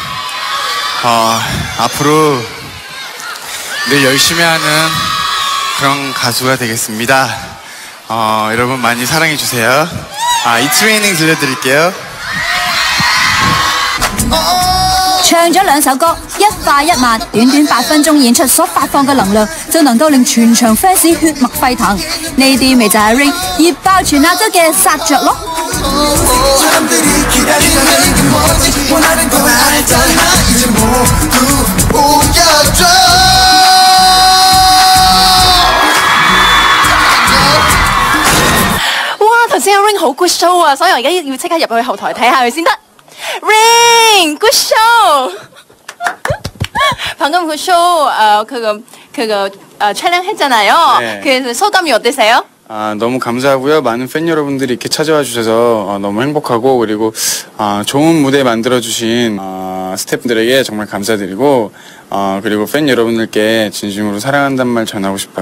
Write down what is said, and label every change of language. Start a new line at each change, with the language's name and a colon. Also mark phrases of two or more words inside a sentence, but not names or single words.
Korean: 앞으로 늘 열심히 하는 그런 가수가 되겠습니다. 여러분 많이 사랑해 주세요. 이 트레이닝 들려드릴게요.
Cantonese: 唱咗2首歌，一快一慢，短短8分鐘演出所發放嘅能量，就能夠令全場 fans 血脈沸騰。呢啲咪就係 Ring 熱爆全亞洲嘅殺着咯！哇！頭先阿 Ring 好
English: good show
Cantonese: 啊，所以我而家要即刻入去後台睇下佢先得。Ring
English: good show.
Korean: 방금 그 쇼 그거 촬영했잖아요. 네. 그래서 소감이 어떠세요? 너무 감사하고요. 많은 팬 여러분들이 이렇게 찾아와 주셔서 너무 행복하고 그리고 좋은 무대 만들어주신 스태프들에게 정말 감사드리고 그리고 팬 여러분들께 진심으로 사랑한다는 말 전하고 싶어요.